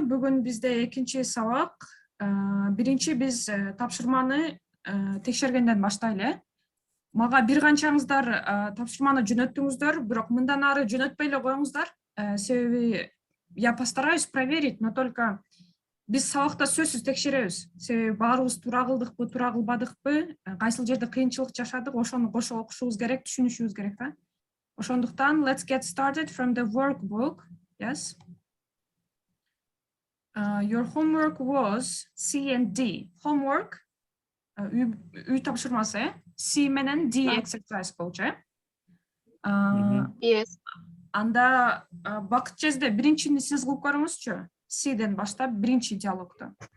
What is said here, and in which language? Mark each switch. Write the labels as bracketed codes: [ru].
[ky] Бүгүн бизде экинчи сабак. Биринчи биз тапшырманы текшергенден баштайлы. Мага бир канчаңыздар тапшырманы жөнөттүңүздөр, бирок мындан ары жөнөтпөй эле коюңуздар. Себеби [ru] я постараюсь проверить, но только [ky] биз сабакта сөзсүз текшеребиз. Себеби баарыбыз туура кылдыкпы, туура кылбадыкпы, кайсыл жерде кыйынчылык жашадык, ошону кошо окушубуз керек, түшүнүшүбүз керек да. Ошондуктан [en] let's get started from the workbook. Yes. Your homework was C and D. [ky] Homework, үй тапшырмасы, C менен D exercise болчу. [en] Yes. [ky] Анда бакыт чезде биринчини сиз кылып көрүңүзчү. C'ден баштап биринчи диалогду.